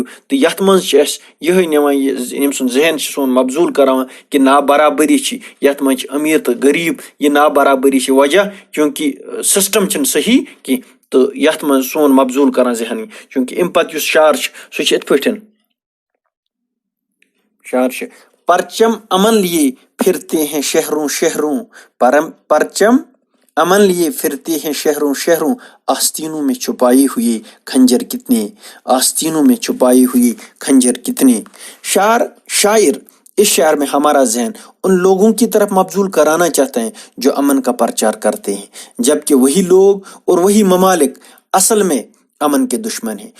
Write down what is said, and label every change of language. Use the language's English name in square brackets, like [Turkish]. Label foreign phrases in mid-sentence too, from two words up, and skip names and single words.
[Kashmiri] تہٕ یتھ منٛز چھِ أسۍ یِہے نِوان ییٚمہِ سُنٛد ذہن چھُ سون مبذول کراوان کہ نابرابری چھِ یتھ منٛز چھِ أمیٖر تہٕ غریٖب، یہِ نابرابری چھِ وجہ چوٗنکہِ سسٹم چھِنہٕ صحیح کینٛہہ، تہٕ یتھ منٛز سون مبذول کران ذہن۔ چوٗنکہِ امہِ پتہٕ یُس شعر چھُ سُہ چھُ یِتھ پٲٹھۍ شعر چھُ: [Urdu] پرچم امن لیے پھرتے ہیں شہروں شہروں، پرچم امن لیے پھرتے ہیں شہروں شہروں، آستینوں میں چھپائے ہوئے خنجر کتنے، آستینوں میں چھپائے ہوئے خنجر کتنے. شاعر اس شاعر میں ہمارا ذہن ان لوگوں کی طرف مبذول کرانا چاہتے ہیں جو امن کا پرچار کرتے ہیں، جبکہ وہی لوگ اور وہی ممالک اصل میں امن کے دشمن ہیں.